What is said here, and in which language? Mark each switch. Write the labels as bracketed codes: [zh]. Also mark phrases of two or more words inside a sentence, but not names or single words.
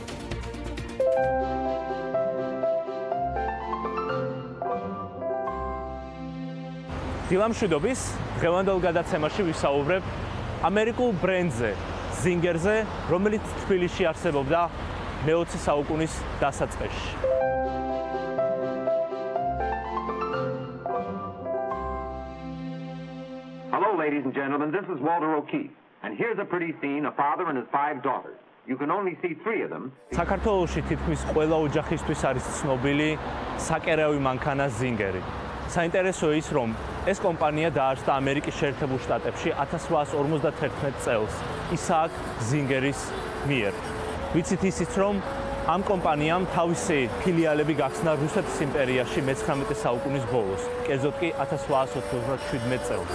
[ka] დილა მშვიდობის, დღევანდელ გადაცემაში ვისაუბრებ ამერიკულ ბრენდზე, ზინგერზე, რომელიც თბილისში არსებობდა მე-20 საუკუნის დასაწყისში. [en] Hello, ladies and gentlemen, this is Walter O'Keefe, and here's a pretty scene, a father and his 5 daughters. You can only see 3 of them. [ka] საქართველოში თითქმის ყველა ოჯახისთვის არის ცნობილი საკერავი მანქანა ზინგერი. საინტერესოა ის, რომ ეს კომპანია დაარსდა ამერიკის შეერთებულ შტატებში 1851 წელს ისააკ ზინგერის მიერ. ვიცით ისიც, რომ ამ კომპანიამ თავისი ფილიალები გახსნა რუსეთის იმპერიაში მე-19 საუკუნის ბოლოს, კერძოდ კი 1897 წელს.